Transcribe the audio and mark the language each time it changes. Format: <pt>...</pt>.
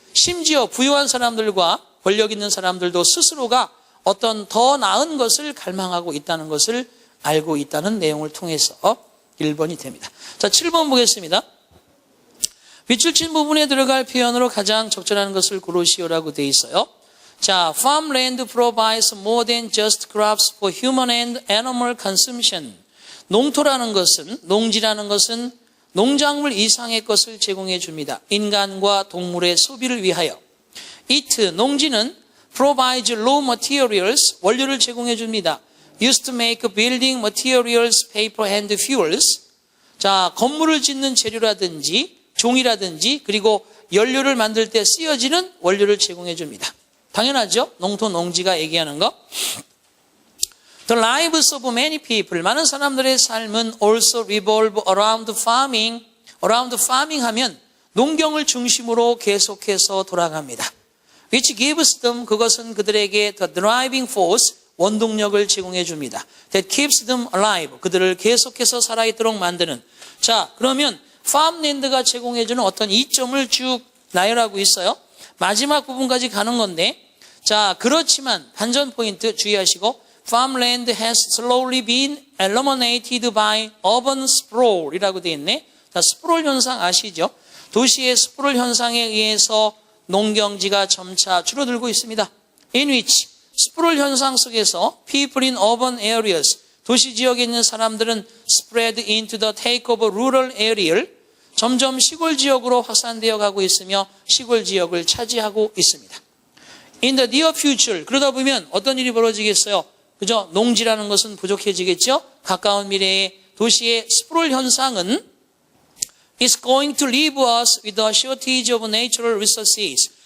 <ko>심지어 부유한 사람들과 권력 있는 사람들도 스스로가 어떤 더 나은 것을 갈망하고 있다는 것을 알고 있다는 내용을 통해서 1번이 됩니다. 자, 7번 보겠습니다. 밑줄 친 부분에 들어갈 표현으로 가장 적절한 것을 고르시오라고 되어 있어요. 자,</ko> <en>farmland provides more than just crops for human and animal consumption.</en> <ko>농토라는 것은, 농지라는 것은 농작물 이상의 것을 제공해 줍니다. 인간과 동물의 소비를 위하여.</ko> <en>It,</en> <ko>농지는</ko> <en>provides raw materials,</en> <ko>원료를 제공해 줍니다.</ko> <en>Used to make building materials, paper and fuels.</en> <ko>자, 건물을 짓는 재료라든지 종이라든지 그리고 연료를 만들 때 쓰여지는 원료를 제공해 줍니다. 당연하죠? 농토, 농지가 얘기하는 거.</ko> <en>The lives of many people,</en> <ko>많은 사람들의 삶은</ko> <en>also revolve around farming. around farming</en> <ko>하면 농경을 중심으로 계속해서 돌아갑니다.</ko> <en>Which gives them,</en> <ko>그것은 그들에게</ko> <en>the driving force,</en> <ko>원동력을 제공해 줍니다.</ko> <en>That keeps them alive,</en> <ko>그들을 계속해서 살아있도록 만드는. 자, 그러면 farmland가 제공해주는 어떤 이점을 쭉 나열하고 있어요. 마지막 부분까지 가는 건데, 자, 그렇지만 반전 포인트 주의하시고,</ko> <en>farmland has slowly been eliminated by urban sprawl</en> <ko>이라고 되어 있네. 자, 스프롤 현상 아시죠? 도시의 스프롤 현상에 의해서 농경지가 점차 줄어들고 있습니다.</ko> <en>In which,</en> <ko>스프롤 현상 속에서</ko> <en>people in urban areas,</en> <ko>도시 지역에 있는 사람들은</ko> <en>spread into the takeover rural area</en> <ko>를 점점 시골 지역으로 확산되어 가고 있으며 시골 지역을 차지하고 있습니다.</ko> <en>In the near future,</en> <ko>그러다 보면 어떤 일이 벌어지겠어요? 그죠? 농지라는 것은 부족해지겠죠? 가까운 미래에 도시의 스프롤 현상은</ko> <en>is going to leave us with a shortage of natural resources.</en>